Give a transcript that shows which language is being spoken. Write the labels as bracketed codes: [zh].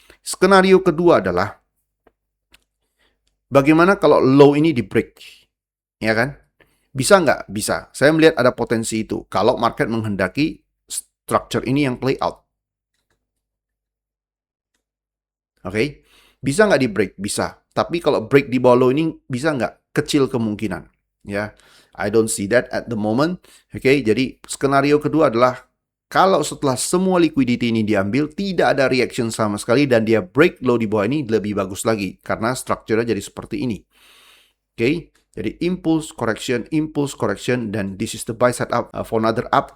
[id] Skenario kedua adalah bagaimana kalau low ini di break, ya kan? Bisa nggak? Bisa. Saya melihat ada potensi itu. Kalau market menghendaki structure ini yang play out. Oke, bisa nggak di break? Bisa. Tapi kalau break di bawah low ini bisa nggak? Kecil kemungkinan. [en] Ya, I don't see that at the moment. [id] Oke, jadi skenario kedua adalah kalau setelah semua liquidity ini diambil, tidak ada reaction sama sekali dan dia break low di bawah ini lebih bagus lagi karena strukturnya jadi seperti ini. Oke, jadi impulse correction dan [en] this is the buy setup for another up.